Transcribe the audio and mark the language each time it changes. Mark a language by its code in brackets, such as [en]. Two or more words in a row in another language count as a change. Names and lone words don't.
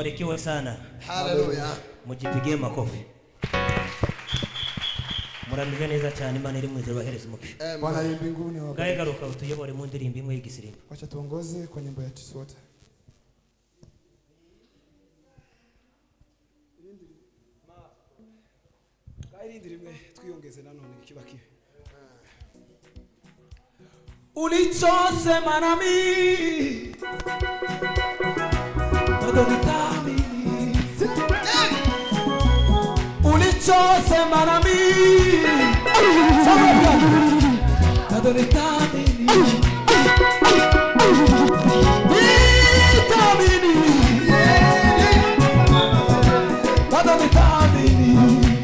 [sw] Barikiwe sana. Haleluya. Mujipigie makofi. [rw] Murameze neza cyane Imana iri mu ijuru bahereza umugisha. [sw] Bwana ali mbinguni [rw] Gaye garuka utuyobore mu ndirimbo imwe y'igisirimbo. [sw] wacha tuongoze kwa nyimbo ya Tiswota. [rw] Rimwe twiyongeze nanone kiba kibe. [sw] Ulichosema nami bado nitamini. Ulichosema nami bado nitamini. Bado nitamini.